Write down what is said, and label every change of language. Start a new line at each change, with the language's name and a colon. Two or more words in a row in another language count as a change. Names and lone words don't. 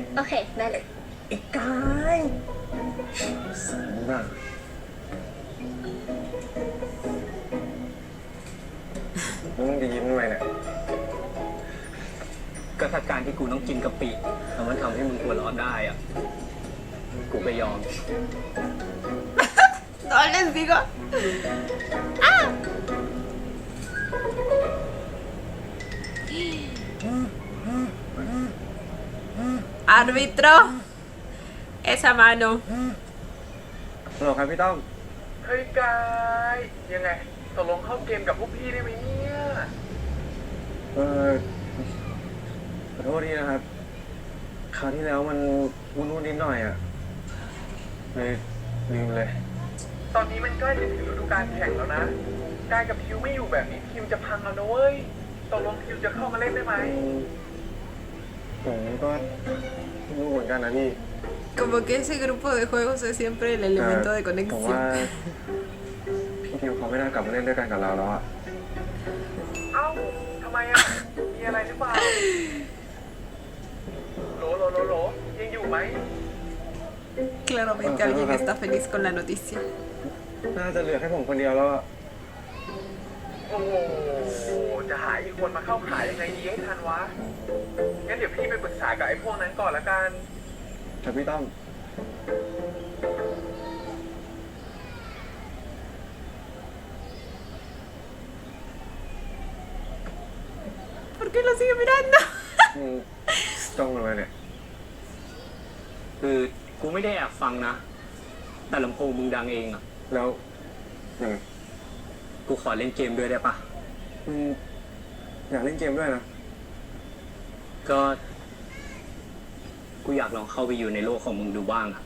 Thai: โอเค ได้เลย ไอ้กาย สั่งมาก แล้วมึงจะยิ้มทำไมเนี่ย ก็ถ้าการที่กูต้องกินกะปิแล้วมันทำให้มึงหัวเราะได้อ่ะ กูก็ยอม
Spanish: No les digo. ¡Ah! Árbitro. Esa mano.
Thai: ฮัลโหลครับพี่ต้อม เฮ้ยกาย ยังไงตกลงเข้าเกมกับพวกพี่ได้ไหมเนี่ย ขอโทษทีนะครับ คราวที่แล้วมันวุ่นนิดหน่อยอ่ะ เลยลืมเลย ตอนนี้มันใกล้จะถึงฤดูกาลแข่งแล้วนะกายกับทิวไม่อยู่แบบนี้ทีมจะพังแล้วนะเว้ยตกลงทิวจะเข้ามาเล่นได้ไหม ผมก็ไม่รู้เหมือนกันนะพี่ เ
Spanish: Como que ese grupo de juegos es siempre el elemento de
Thai: ผมว่า
Spanish: conexión.
Thai: พี่ทิวเขาไม่น่ากลับมาเล่นด้วยกันกับเราแล้วอะ เอ้าทำไมอ่ะ มีอะไรหรือเปล่าโหลยังอยู่ไหม
Spanish: Claramente alguien está feliz con la noticia.
Thai: น่าจะเหลือแค่ผมคนเดียวแล้วอะ โอ้โห จะหาอีกคนมาเข้าขายยังไงดีให้ทันวะ งั้นเดี๋ยวพี่ไปปรึกษากับไอ้พวกนั้นก่อนละกัน แต่พี่ต้อง
Spanish: ¿Por qué lo sigue mirando?
Thai: จ้องอะไรเนี่ย คือกูไม่ได้แอบฟังนะ แต่ลำโพงมึงดังเองอ่ะ แล้วยังไง กูขอเล่นเกมด้วยได้ปะ อืมอยากเล่นเกมด้วยนะ ก็ กูอยากลองเข้าไปอยู่ในโลกของมึงดูบ้างอ่ะ